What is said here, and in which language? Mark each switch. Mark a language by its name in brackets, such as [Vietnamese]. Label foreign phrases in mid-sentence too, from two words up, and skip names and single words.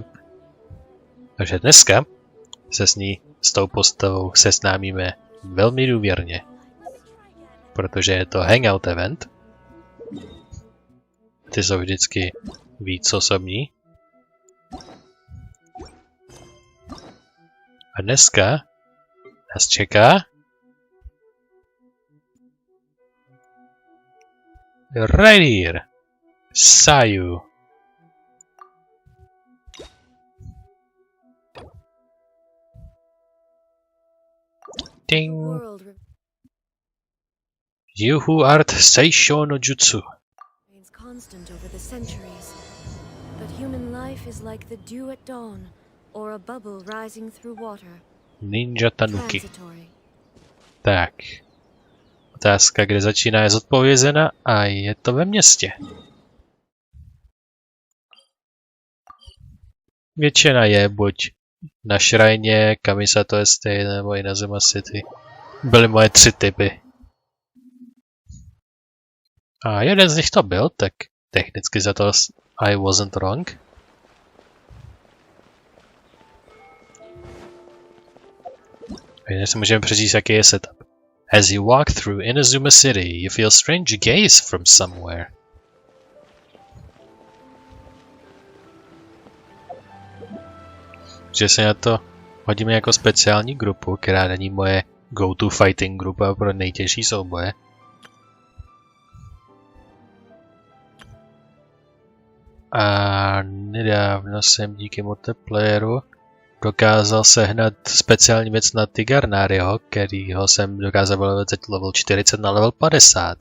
[Czech] Takže dneska se s tou postavou seznámíme velmi důvěrně. Protože je to hangout event. Ty jsou vždycky víc osobní. A dneska nás čeká [English] right here, [Czech] Sayu. Ding. [English] You who art Seisho no Jutsu. Remains constant over the centuries, but human life is like the dew at dawn, or a bubble rising through water. Ninja Tanuki. Transitory. [Czech] Tak. Otázka, kde začíná, je zodpovězena a je to ve městě. Většina je buď na šrajně, Kamisato Estate nebo Inazuma City. Byly moje 3 typy. A jeden z nich to byl, tak technicky za to [English] I wasn't wrong. [Czech] A jinak si můžeme přečíst, jaký je setup. [English] As you walk through Inazumě City, you feel strange gaze from somewhere. [Czech] Že se na to hodíme jako speciální grupu, která není moje [English] go-to fighting [Czech] grupa pro nejtěžší souboje. A nedávno jsem díky multiplayeru dokázal sehnat speciální věc na Tigarnariho, kterýho jsem dokázal vylevit z level 40 na level 50.